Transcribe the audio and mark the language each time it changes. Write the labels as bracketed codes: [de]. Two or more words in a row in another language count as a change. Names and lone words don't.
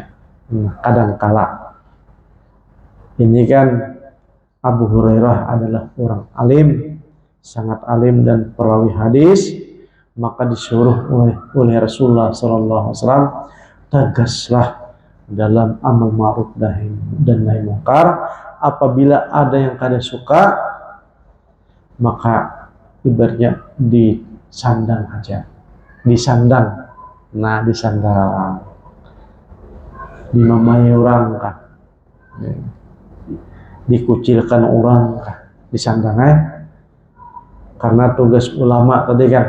[id] Nah, kadang kala ini kan Abu Hurairah adalah orang alim, sangat alim dan perawi hadis, maka disuruh oleh Rasulullah SAW, tegaslah dalam amal ma'ruf dan [ar] نهي منكر. [id] Apabila ada yang kada suka, maka ibaratnya disandang aja, disandang. Nah, disandang, dimamai orang kah, dikucilkan orang kah, disandang karena tugas ulama tadi kan.